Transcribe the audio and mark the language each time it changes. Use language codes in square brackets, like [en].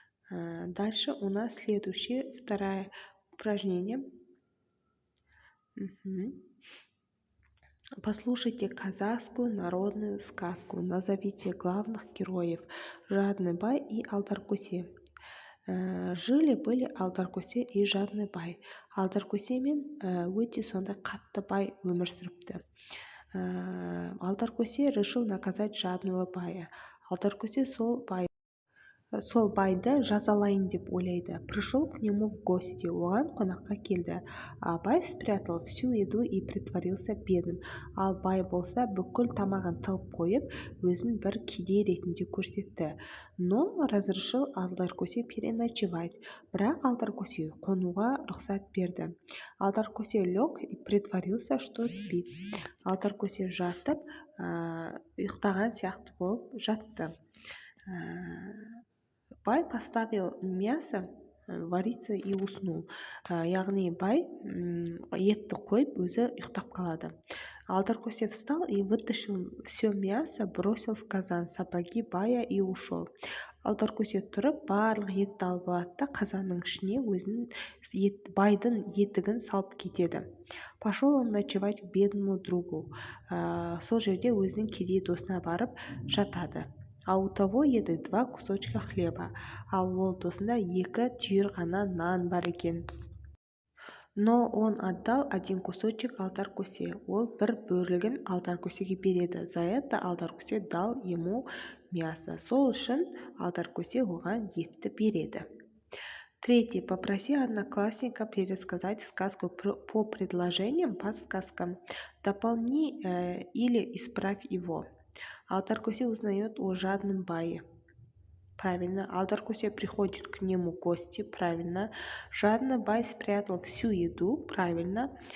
[ru] Дальше у нас следующее, второе упражнение. Послушайте казахскую народную сказку. Назовите главных героев Жадный бай и Алдар-Көсе. Жили-были Алдар-Көсе и Жадный бай. [kk] Алдар-Көсе мен өте сондай қатты бай өмір сүріпті. [ru] Алдар-Көсе решил наказать Жадного бая. [kk] Алдар-Көсе сол байды жазалайын деп ойлайды. [ru] Пришел к нему в гости. [kk] Оған қонаққа келді. [ru] А бай спрятал всю еду и притворился бедным. [kk] Ал бай болса бүкіл тамағын тығып қойып, өзін бір кедей ретінде көрсетті. [ru] Но разрешил Алдар-Көсе переночевать. [kk] Бірақ Алдар-Көсе қонуға рұқсат берді. [ru] Алдар-Көсе лег и притворился, что спит. [kk] Алдар-Көсе жатып, ұйықтаған сияқты болып жатты. [ru] Бай поставил мясо вариться и уснул. [kk] Яғни бай етті қойып, өзі ұйықтап қалады. [ru] Алдар-Көсе встал и вытащил все мясо, бросил в казан сапоги бая и ушел. [kk] Алдар-Көсе тұрып, барлық етті алып алады да қазанның ішіне өзінің байдың етігін салып кетеді. [ru] Пошел он ночевать к бедному другу. [kk] Сол жерде өзінің кедей досына барып жатады. [ru] А у того еді 2 кусочка хлеба. [kk] Ал ол досында 2 түйір ғана нан бар екен. [ru] Но он отдал 1 кусочек Алдар-Көсе. [kk] Ол бір бөлігін Алдар-Көсеге береді. [ru] За это Алдар-Көсе дал ему мясо. [kk] Сол үшін Алдар-Көсе оған етті береді. [ru] Третье. Попроси одноклассника пересказать сказку по предложениям, подсказкам. Дополни или исправь его. Алдар-Көсе узнает о Жадном бае. Правильно. Алдар-Көсе приходит к нему в гости. Правильно. Жадный бай спрятал всю еду. Правильно.